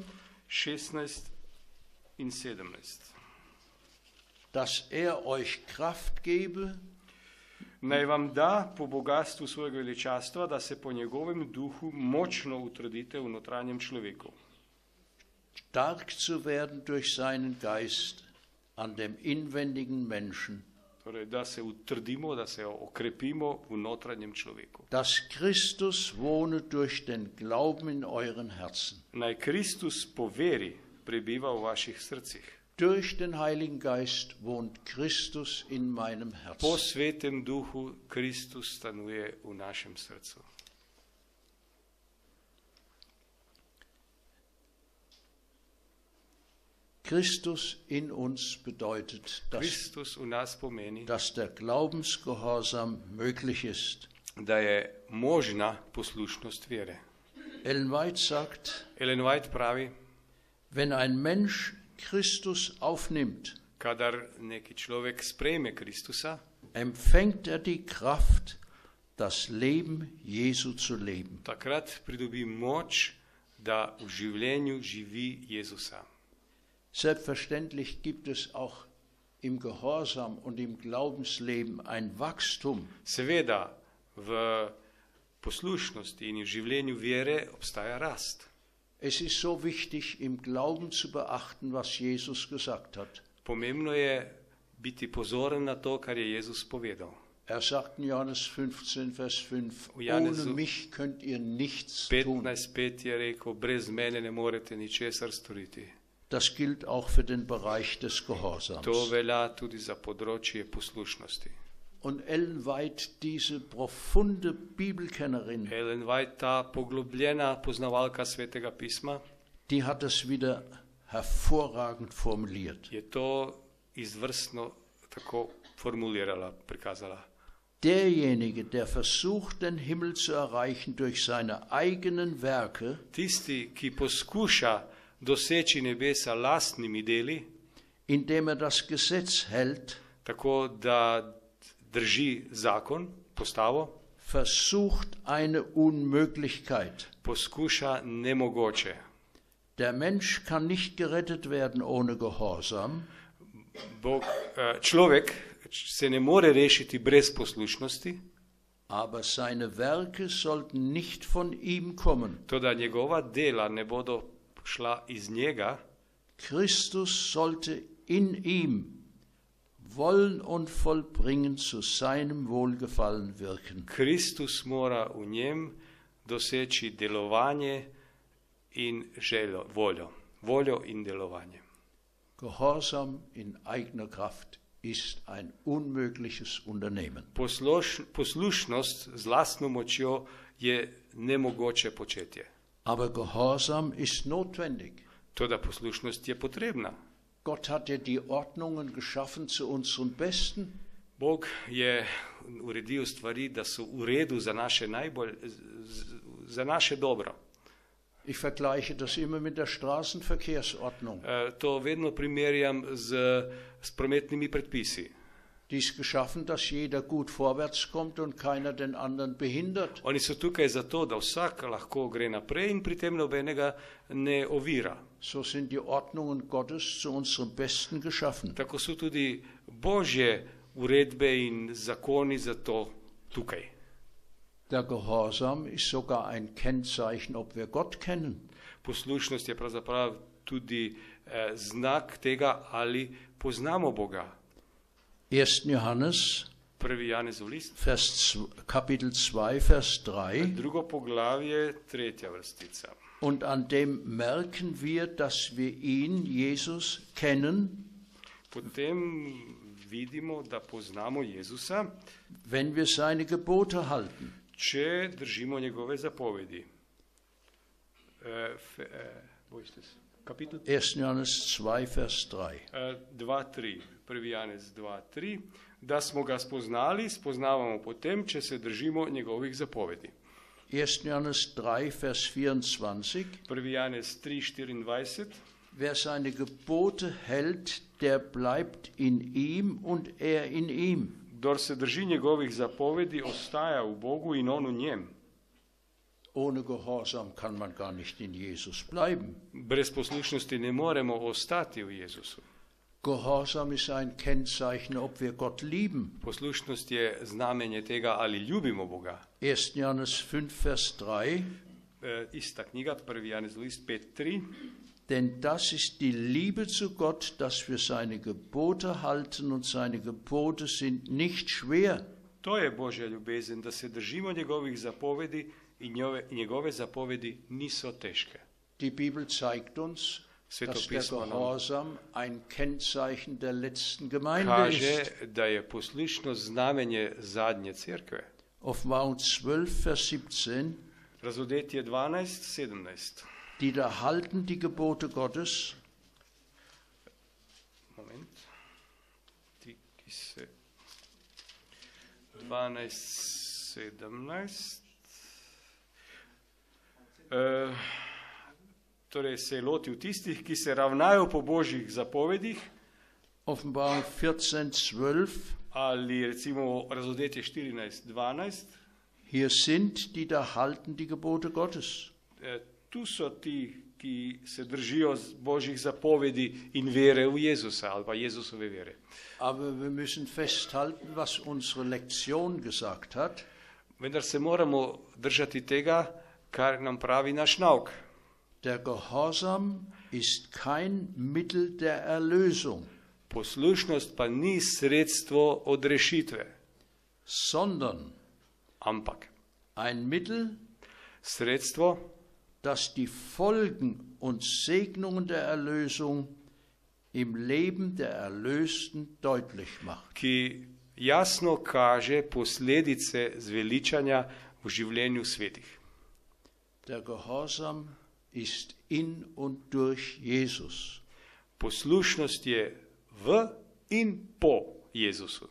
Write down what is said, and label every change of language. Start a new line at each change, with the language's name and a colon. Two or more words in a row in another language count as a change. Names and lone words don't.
Slovenian: 16 in 17.
German: Dass euch Kraft gebe,
Slovenian: Naj vam da po bogatstvu svojega veličastva, da se po njegovem duhu močno utrudite v notranjem človeku.
German: stark zu werden durch seinen Geist an dem inwendigen Menschen,
Slovenian: Torej, da se utrdimo, da se okrepimo v notranjem človeku.
German: dass Christus wohne durch den Glauben in euren Herzen.
Slovenian: Naj Kristus po veri prebiva v vaših srcih.
German: Durch den Heiligen Geist wohnt Christus in meinem
Slovenian: Po
German: Herzen.
Slovenian: svetem duhu Kristus stanuje v našem srcu.
German: Christus in uns bedeutet,
Slovenian: Kristus v nas pomeni,
German: dass der Glaubensgehorsam möglich ist.
Slovenian: da je možna poslušnost vere.
German: Ellen White sagt,
Slovenian: Ellen White pravi,
German: wenn ein Mensch Christus aufnimmt,
Slovenian: kadar neki človek sprejme Kristusa,
German: empfängt die Kraft, das Leben Jesu zu leben.
Slovenian: takrat pridobi moč, da v življenju živi Jezusa.
German: Selbstverständlich gibt es auch im Gehorsam und im Glaubensleben ein Wachstum.
Slovenian: Seveda, v poslušnosti in v življenju vere obstaja rast.
German: Es ist so wichtig, im Glauben zu beachten, was Jesus gesagt hat.
Slovenian: Pomembno je biti pozoren na to, kar je Jezus povedal.
German: Sagt in Johannes 15, Vers 5,
Slovenian: V Janezu
German: ohne mich könnt ihr nichts tun.
Slovenian: 15:5 je rekel, brez mene ne morete ničesar storiti.
German: Das gilt auch für den Bereich des
Slovenian: To
German: Gehorsams.
Slovenian: velja tudi za področje poslušnosti.
German: Und Ellen White, diese profunde Bibelkennerin,
Slovenian: Ellen White, ta poglobljena poznavalka Svetega pisma,
German: die hat es wieder hervorragend formuliert.
Slovenian: je to izvrstno tako formulirala, prikazala.
German: Derjenige, der versucht, den Himmel zu erreichen durch seine eigenen Werke,
Slovenian: Tisti, ki poskuša doseči nebesa lastnimi deli,
German: indem das Gesetz hält,
Slovenian: tako da drži zakon, postavo,
German: versucht eine Unmöglichkeit.
Slovenian: poskuša nemogoče.
German: Der Mensch kann nicht gerettet werden ohne Gehorsam,
Slovenian: Človek se ne more rešiti brez poslušnosti,
German: aber seine Werke sollten nicht von ihm kommen.
Slovenian: toda njegova dela ne bodo šla iz njega,
German: Christus sollte in ihm wollen und vollbringen zu seinem Wohlgefallen wirken.
Slovenian: Kristus mora v njem doseči delovanje in željo, voljo in delovanje.
German: Gehorsam in eigener Kraft ist ein unmögliches Unternehmen.
Slovenian: Poslušnost z lastno močjo je nemogoče početje.
German: Aber Gehorsam ist notwendig.
Slovenian: Toda poslušnost je potrebna.
German: Gott hat ja die Ordnungen geschaffen zu unserem Besten.
Slovenian: Bog je uredil stvari, da so v redu za naše dobro.
German: Ich vergleiche das immer mit der Straßenverkehrsordnung.
Slovenian: To vedno primerjam s prometnimi predpisi.
German: Die ist geschaffen, dass jeder gut vorwärts kommt und keiner den anderen behindert.
Slovenian: Oni so tukaj zato, da vsak lahko gre naprej in pri tem nobenega ne ovira.
German: So sind die Ordnungen Gottes zu unserem Besten geschaffen.
Slovenian: Tako so tudi Božje uredbe in zakoni zato tukaj.
German: Der Gehorsam ist sogar ein Kennzeichen, ob wir Gott kennen.
Slovenian: Poslušnost je pravzaprav tudi znak tega, ali poznamo Boga.
German: 1. Johannes,
Slovenian: 1. Janezov list,
German: Kapitel 2, Vers 3.
Slovenian: Drugo poglavje, 3. vrstica.
German: Und an dem merken wir, dass wir ihn, Jesus, kennen,
Slovenian: Potem vidimo, da poznamo Jezusa,
German: wenn wir seine Gebote halten.
Slovenian: če držimo njegove zapovedi.
German: Kapitel 1. Johannes 2, Vers 3.
Slovenian: 2.3. 1. Janez 2.3. Da smo ga spoznali, spoznavamo potem, če se držimo njegovih zapovedi.
German: 1. Johannes 3, Vers 24.
Slovenian: 1. Janez 3.24.
German: Wer seine Gebote hält, der bleibt in ihm und er in ihm.
Slovenian: Kdor se drži njegovih zapovedi, ostaja v Bogu in on v njem.
German: Ohne Gehorsam kann man gar nicht in Jesus bleiben.
Slovenian: Brez poslušnosti ne moremo ostati v Jezusu.
German: Gehorsam ist ein Kennzeichen, ob wir Gott lieben.
Slovenian: Poslušnost je znamenje tega, ali ljubimo Boga.
German: 1. Johannes 5, Vers 3.
Slovenian: Ista knjiga, 1. Janezov list 5.3.
German: Denn das ist die Liebe zu Gott, dass wir seine Gebote halten und seine Gebote sind nicht schwer.
Slovenian: To je Božja ljubezen, da se držimo njegovih zapovedi in njegove zapovedi niso težke.
German: Die Bibel zeigt uns, dass der Gehorsam ein Kennzeichen der letzten Gemeinde
Slovenian: kaže,
German: ist.
Slovenian: da je poslušnost znamenje zadnje cerkve.
German: Offenbarung 12, Vers 17.
Slovenian: Razodetje 12:17.
German: Die da halten die Gebote Gottes.
Slovenian: Moment. Die se 12:17. Torej se je lotil tistih, ki se ravnajo po Božjih zapovedih.
German: Offenbarung 14, 12.
Slovenian: Ali recimo razodetje 14:12.
German: Hier sind die da halten die Gebote Gottes.
Slovenian: Tu so ti, ki se držijo Božjih zapovedi in vere v Jezusa ali pa Jezusove vere.
German: Aber wir müssen festhalten, was unsere Lektion gesagt hat.
Slovenian: Vendar se moramo držati tega, kar nam pravi naš nauk.
German: Der Gehorsam ist kein Mittel der Erlösung,
Slovenian: Poslušnost pa ni sredstvo odrešitve,
German: sondern
Slovenian: ampak
German: ein Mittel,
Slovenian: sredstvo,
German: das die Folgen und Segnungen der Erlösung im Leben der Erlösten deutlich macht.
Slovenian: ki jasno kaže posledice zveličanja v življenju svetih.
German: Der Gehorsam ist in und durch Jesus.
Slovenian: Poslušnost je v in po Jezusu.